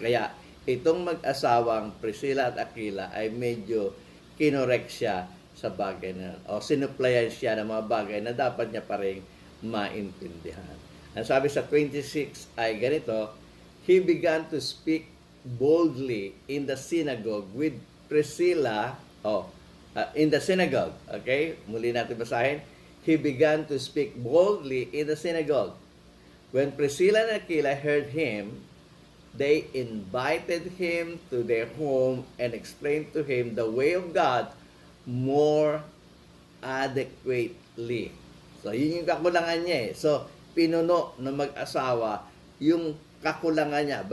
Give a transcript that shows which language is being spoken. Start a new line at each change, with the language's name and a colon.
Filipino: Kaya itong mag-asawang Priscilla at Aquila ay medyo kinorek siya sa bagay na, o sinuplayan siya ng mga bagay na dapat niya pa rin maintindihan. Ang sabi sa 26 ay ganito,
English: he began to speak boldly in the synagogue with Priscilla, in the synagogue, okay?
Filipino: Muli natin basahin.
English: He began to speak boldly in the synagogue. When Priscilla and Aquila heard him, they invited him to their home and explained to him the way of God more adequately.
Filipino: So, yun yung kakulangan niya. So, pinuno ng mag-asawa yung kakulangan niya.